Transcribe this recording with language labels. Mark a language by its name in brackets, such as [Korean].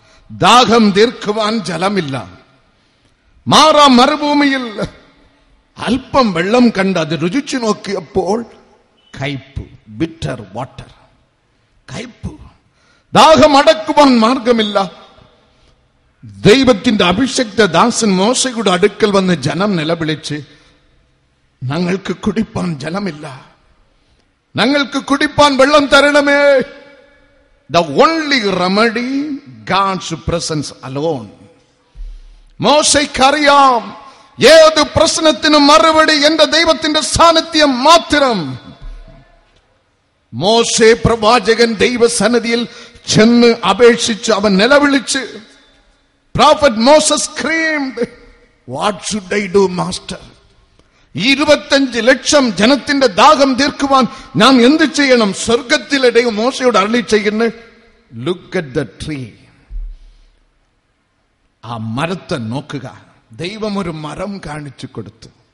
[Malayalam] ദാഹം തീർക്കുവാൻ ജലമില്ല. മാറാ മരുഭൂമിയിൽ അല്പം വെള്ളം കണ്ട് അത് രുചിച്ചു നോക്കിയപ്പോൾ കയ്പ്, [English] bitter water, [Malayalam] കയ്പ്. ദാഹം അടക്കുവാൻ മാർഗമില്ല. ദൈവത്തിന്റെ അഭിഷക്ത ദാസൻ മോശയുടെ അടുക്കൽ വന്ന് ജനം നിലവിളിച്ച്, ഞങ്ങൾക്ക് കുടിപ്പാൻ ജലമില്ല, ഞങ്ങൾക്ക് കുടിപ്പാൻ വെള്ളം തരണമേ. [English] The only remedy, God's presence alone. [Malayalam] മോശയ്ക്കറിയാം, ഏത് പ്രശ്നത്തിനും മറുപടി എന്റെ ദൈവത്തിന്റെ സാന്നിധ്യം മാത്രം. മോശെ പ്രവാചകൻ ദൈവസന്നിധിയിൽ ചെന്ന് അപേക്ഷിച്ച് അവൻ നിലവിളിച്ച്, [English] Prophet Moses screamed, what should I do, master? [Malayalam] 25 ലക്ഷം ജനത്തിന്റെ ദാഹം തീർക്കുവാൻ ഞാൻ എന്ത് ചെയ്യണം? സ്വർഗത്തിലെ ദൈവം മോശയോട് അരുളി ചെയ്യുന്നു, [English] look at the tree. [Malayalam] ആ മരത്തെ നോക്കുക. ദൈവം ഒരു മരം കാണിച്ചു കൊടുത്തു.